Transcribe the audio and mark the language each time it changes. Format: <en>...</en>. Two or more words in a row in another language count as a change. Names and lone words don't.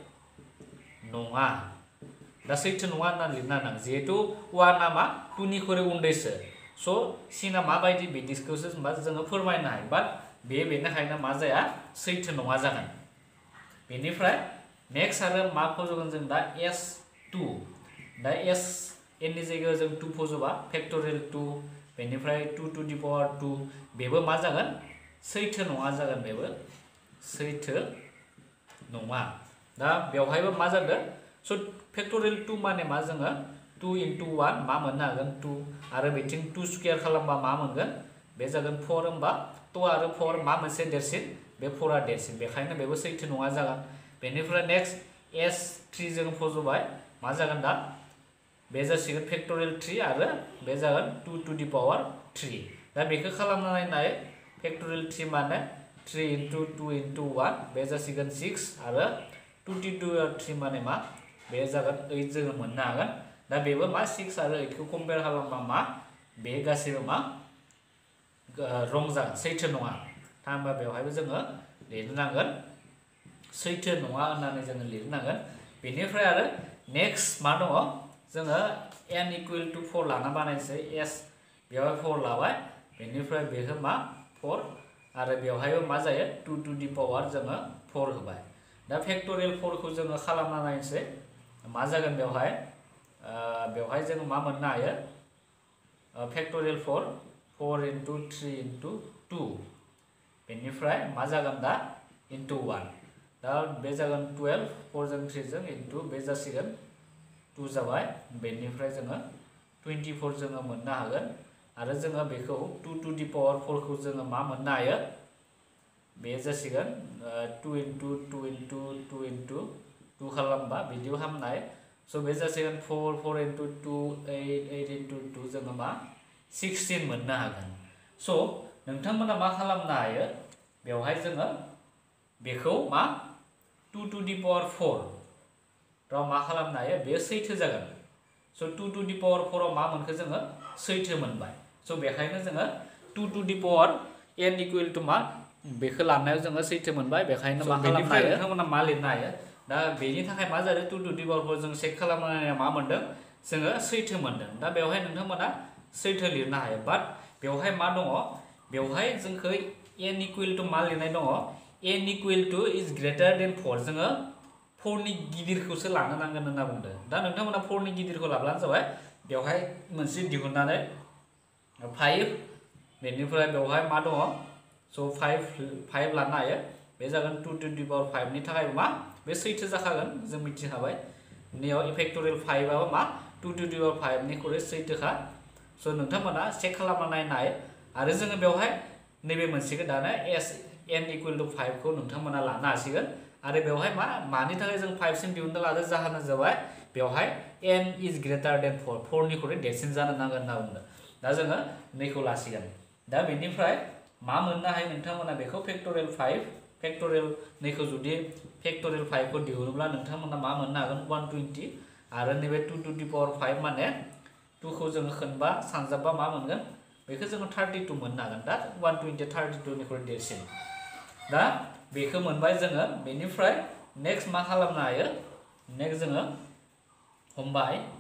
<brx>नङा दा सैथो नङा होनना लिरना नां जिहेतु 1 आ मा 2 निख्रुइ उन्दैसो स' सिना माबायदि बिदिखौसो जोङो फोरमायनो हायो बाट बेनिखायनो मा जाया सैथो नङा जागोन बेनिफ्राय नेक्स्ट आरो मा फज'गोन जों दा s2 दा n नि जायगायाव जों 2 फज'बा फेक्टोरियल 2 बेनिफ्राय</brx> <en>2 to the power 2</en> <brx>बेबो मा जागोन सैथो नङा जागोन बेबो सैथो नङा दा बेवहायबो मा जादों स' फेक्टोरियल 2 माने मा जोङो</brx> <en>2 into 1</en> <brx>मा मोननो हागोन 2 आरो बेथिं 2 स्क्वायर खालामबा मा मोनगोन बे जागोन 4 होमबा 2 आरो 4 मा मोनसे देरसिन बे 4 आ देरसिन बेखायनो बेबो सैथो नङा जागोन बेनिफ्राय नेक्स्ट s3 जों फज'बाय मा जागोन दा बे जासिगोन फेक्टोरियल 3 आरो बे जागोन</brx> <en>2 to the power 3</en> <brx>दा बेखौ खालामना नायनाय फेक्टोरियल 3 माने</brx> <en>3 into 2 into 1</en> <brx>बे जासिगोन 6 आरो</brx> <en>2 to the power 3</en> <brx>माने मा बे जागोन 8 जोङो मोननो हागोन दा बेबो मा 6 आरो 8 खौ कम्पेयार खालामबा मा बे गासैबो मा रं जागोन सैथो नङा थामहिनबा बेवहायबो जोङो लिरनांगोन सैथो नङा होननानै जोङो लिरनांगोन बेनिफ्राय आरो नेक्स्ट मा दङ जोङो</brx> <en>n equal to 4</en> <brx>लाना बानायनोसै s बेवहाय 4 लाबाय बेनिफ्राय बेखौ मा 4 आरो बेवहायबो मा जायो</brx> <en>2 to the power</en> <brx>जोङो 4 होबाय दा फेक्टोरियल 4 खौ जोङो खालामना नायनोसै मा जागोन बेवहाय जोङो मा मोननो हायो फेक्टोरियल</brx> <en>4 into 3 into 2</en> <brx>बेनिफ्राय मा जागोन दा</brx> <en>into 1</en> <brx>दा बे जागोन 12 4 जों 3 जों into बे जासिगोन 2 जाबाय बेनिफ्राय जोङो 24 जोङो मोननो हागोन आरो जोङो बेखौ</brx> <en>2 to the power 4</en> <brx>खौ जोङो मा मोननो हायो बे जासिगोन</brx> <en>2 into 2 into 2</en> <brx>into 2 खालामबा बिदियाव हामनाय स' बे जासिगोन</brx> <en>4 into 2 8 into 2</en> <brx>जोङो मा 16 मोननो हागोन स' नोंथांमोना मा खालामनो हायो बेवहाय जोङो बेखौ मा 2</brx> <en>to the power 4</en> <brx>राव मा खालामनो हायो बे सैथो जागोन स'</brx> <en>2 to the power 4</en> <brx>आव मा मोनखो जोङो सैथो मोनबाय स' बेखायनो जोङो 2</brx> <en>to the power n equal to</en> <brx>मा बेखौ लानायाव जोङो सैथो मोनबाय बेखायनो मा खालामनो हायो नोंथांमोना मा लिरनो हायो दा बेनि थाखाय मा जादों</brx> <en>2 to the power 4</en> <brx>जों चेक खालामनानै मा मोनदों जोङो सैथो मोनदों दा बेवहाय नोंथांमोना सैथो लिरनो हायो बाट बेवहाय मा दङ बेवहाय जोंखौ</brx> <en>n equal to</en> <brx>मा लिरनाय दङ</brx> <en>n equal to is greater than 4</en> <brx>जोङो 4 नि गिदिरखौसो लानो नांगोन होनना बुंदों दा नोंथांमोना 4 नि गिदिरखौ लाब्लानो जाबाय बेवहाय मोनसे दिहुननानै 5 बेनिफ्राय बेवहाय मा दङ स' 5 लानो हायो बे जागोन</brx> <en>2 to the power 5</en> <brx>नि थाखाय मा बे सैथो जाखागोन जों मिथिखाबाय नैयाव फेक्टोरियल 5 आबो मा</brx> <en>2 to the power 5</en> <brx>निख्रुइ सैथोखा स' नोंथांमोना चेक खालामना नायनो हायो आरो जोङो बेवहाय नैबे मोनसेखौ दानो</brx> <en>n equal to 5</en> <brx>खौ नोंथांमोना लानो हासिगोन आरो बेवहाय मानि थाखाय जों 5 सिम दिहुननो लादों जाहोना जाबाय बेवहाय</brx> <en>n is greater than 4</en> <brx>4 निख्रुइ देरसिन जानो नांगोन होनना बुंदों दा जोङो नैखौ लासिगोन दा बेनिफ्राय मा मोननो हायो नोंथांमोना बेखौ फेक्टोरियल 5 फेक्टोरियल नैखौ जुदि फेक्टोरियल 5 को दिहुनोब्ला नोंथांमोना मा मोननो हागोन 120 आरो नैबे</brx> <en>2 to the power 5</en> <brx>माने 2 खौ जों खोनबा सानजाबा मा मोनगोन बेखौ जों 32 मोननो हागोन दा 120 32 निख्रुइ देरसिन दा बेखौ मोनबाय जोङो बेनिफ्राय नेक्स्ट मा खालामनो हायो नेक्स्ट जोङो हमबाय</brx>